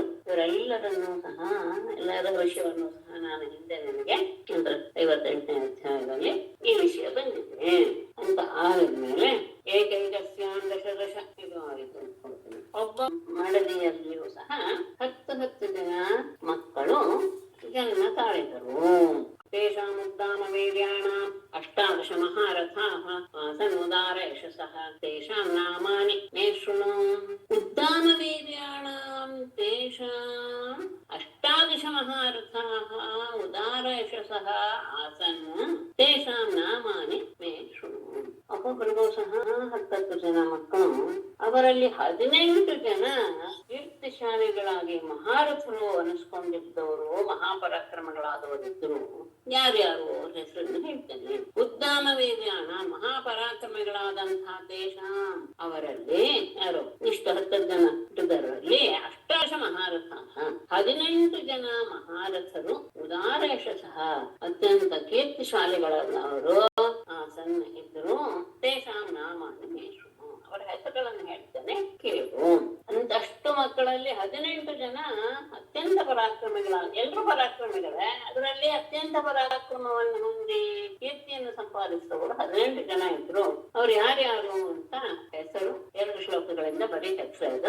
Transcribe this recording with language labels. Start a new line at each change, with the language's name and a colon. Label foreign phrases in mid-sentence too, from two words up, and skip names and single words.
Kannada: ಇವರೆಲ್ಲರನ್ನೂ ಸಹ ಎಲ್ಲರ ವಿಷಯವನ್ನು ಸಹ ನಾನು ಹಿಂದೆ ನಿಮಗೆ 58ನೇ ಅಧ್ಯಾಯದಲ್ಲಿ ಈ ವಿಷಯ ಬಂದಿದೆ ಅಂತ ಆದ್ಮೇಲೆ
Sanskrit: ಏಕೈಕಸ್ಯಾಂ ದಶ
Kannada: ಇದು ಆಯಿತು. ಒಬ್ಬ ಮಡದಿಯಲ್ಲಿಯೂ ಸಹ 10 ಜನ ಮಕ್ಕಳು ಜನ್ಮ ತಾಳಿದರು.
Sanskrit: ತೇಷಾಂ ಉದ್ದಾಮ ವೀರ್ಯಾಣಾಂ 18 महारथाः आसन् उदार यशसः तेषां नामानि मे शृणु उद्दामवीर्याणां तेषाम् अष्टादश महारथाः उदार यशसः आसन् तेषां नामानि मे शृणु
Kannada: ಒಬ್ಬೊಬ್ಬರಿಗೂ ಸಹ 10 ಜನ ಮಕ್ಕಳು ಅವರಲ್ಲಿ 18 ಜನ ಕೀರ್ತಿಶಾಲಿಗಳಾಗಿ ಮಹಾರಥರು ಅನಿಸ್ಕೊಂಡಿದ್ದವರು ಮಹಾಪರಾಕ್ರಮಗಳಾದವರಿದ್ದರು. ಯಾರ್ಯಾರು ಅವ್ರ ಹೆಸರನ್ನು ಹೇಳ್ತೇನೆ.
Sanskrit: ಉದ್ದಾಮ ವೀರ್ಯಾಣ
Kannada: ಮಹಾಪರಾಕ್ರಮಿಗಳಾದಂತಹ ದೇಶ ಅವರಲ್ಲಿ ಯಾರು ಇಷ್ಟು 10 ಜನ ಹುಟ್ಟಿದವರಲ್ಲಿ
Sanskrit: ಅಷ್ಟಾಶ ಮಹಾರಥ
Kannada: 18 ಜನ ಮಹಾರಥರು
Sanskrit: ಉದಾರ ಯಶಸ್ಸಃ
Kannada: ಅತ್ಯಂತ ಕೀರ್ತಿಶಾಲಿಗಳವರು ಸಣ್ಣ ಇದ್ರು.
Sanskrit: ತೇಷಾಂ ನಾಮಾನಿ ಮೇ ಶೃಣು
Kannada: ಅವರ ಹೆಸರುಗಳನ್ನು ಹೇಳ್ತೇನೆ ಕೇಳು. ಅಂತಷ್ಟು ಮಕ್ಕಳಲ್ಲಿ 18 ಜನ ಅತ್ಯಂತ ಪರಾಕ್ರಮಿಗಳಾದ ಎಲ್ಲರೂ ಪರಾಕ್ರಮಿಗಳೇ. ಅದರಲ್ಲಿ ಅತ್ಯಂತ ಪರಾಕ್ರಮವನ್ನು ಹೊಂದಿ ಕೀರ್ತಿಯನ್ನು ಸಂಪಾದಿಸಿದವರು 18 ಜನ ಇದ್ರು. ಅವ್ರು ಯಾರ್ಯಾರು ಅಂತ ಹೆಸರು 2 ಶ್ಲೋಕಗಳಿಂದ ಬರೀ ಹೆಸರು ಇದೆ.